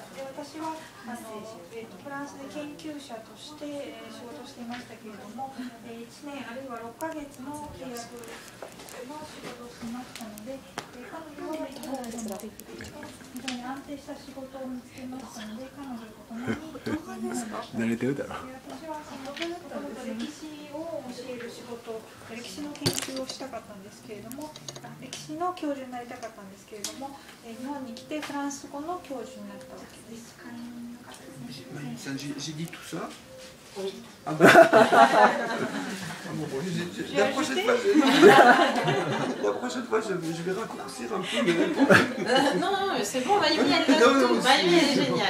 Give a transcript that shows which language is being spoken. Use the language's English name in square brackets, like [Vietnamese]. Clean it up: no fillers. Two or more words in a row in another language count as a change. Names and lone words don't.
[Japanese] で、私はフランスで研究者として仕事をしていましたけれども、1年あるいは6ヶ月の契約の仕事をしましたので、彼女は非常に安定した仕事を見つけましたので、彼女と共に慣れてるだろう。私はその歴史を教える仕事、歴史の研究をしたかったんですけれども、歴史の教授になりたかったんですけれども、日本に来てフランス語の教授になったわけです。 [French] J'ai dit tout ça. Oui. Ah bon. La prochaine fois, je vais raccourcir un peu mes réponses. Non, non, c'est bon, Mayumi, elle note tout. Mayumi, elle est géniale.